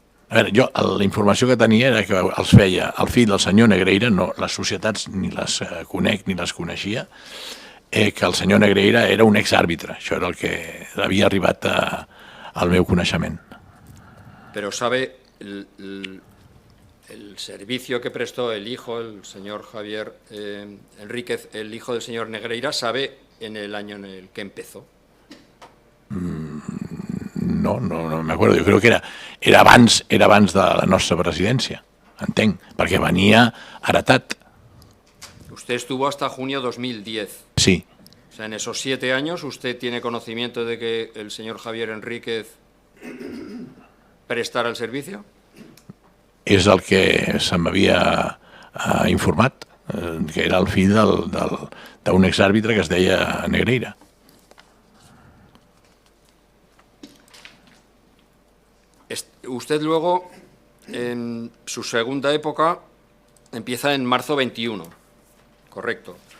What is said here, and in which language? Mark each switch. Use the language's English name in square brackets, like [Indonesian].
[Catalan] A veure, jo la informació que tenia era que els feia el fill del senyor Negreira, no, les societats ni les conec ni les coneixia, que el senyor Negreira era un exàrbitre. Això era el que havia arribat al meu coneixement. [Spanish] Pero sabe el servicio que prestó el hijo, el señor Javier Enríquez, el hijo del señor Negreira, ¿sabe en el año en el que empezó? No me acuerdo. [Catalan] Jo crec que era abans de la nostra presidència, entenc, perquè venia heretat. [Spanish] Usted estuvo hasta junio 2010. Sí. O sea, en esos 7 años, ¿usted tiene conocimiento de que el señor Javier Enríquez prestara el servicio? [Catalan] És el que se m'havia informat, que era el fill d'un exàrbitre que es deia Negreira. [Spanish] Usted luego, en su segunda época, empieza en marzo 21, correcto.